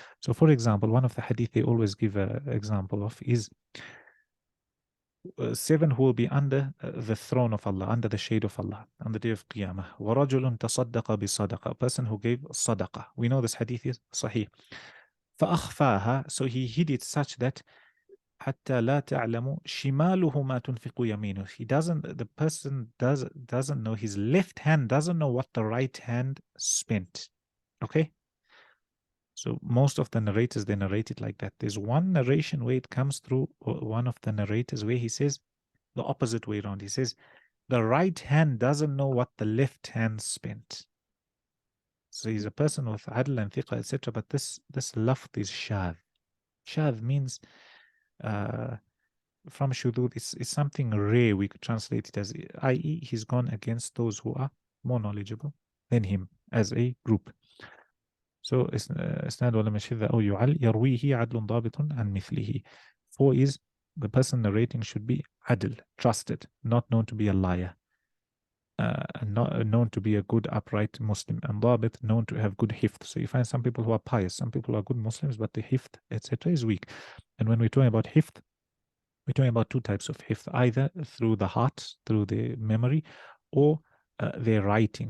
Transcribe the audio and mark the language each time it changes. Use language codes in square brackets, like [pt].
[en] So for example, one of the hadith they always give an example of is 7 who will be under the throne of Allah, under the shade of Allah on the day of Qiyamah. [ar] وَرَجُلٌ تَصَدَّقَ بِصَدَقَةٍ, [en] a person who gave sadaqah. We know this hadith is sahih. فَأَخْفَاهَا, so he hid it such that [ar] حتى لا تعلم شماله ما تنفق يمينه. [en] The person doesn't know, his left hand doesn't know what the right hand spent. Okay? So most of the narrators, they narrate it like that. There's one narration where it comes through, one of the narrators where he says the opposite way around. He says, the right hand doesn't know what the left hand spent. So he's a person with adl and thiqa, etc. But this lafz is shadh. Shadh means from shudud, it's something rare. We could translate it as, i.e., he's gone against those who are more knowledgeable than him as a group. [ar] So إسناد ولم يشذ أو يعل يرويه عدل ضابط عن مثله. [en] 4 is the person narrating should be adl, trusted, not known to be a liar, not known to be a good upright Muslim, and ضابط known to have good hifth. So you find some people who are pious, some people who are good Muslims, but the hifth, etc. is weak. And when we're talking about hifth, we're talking about 2 types of hifth, either through the heart, through the memory, or their writing.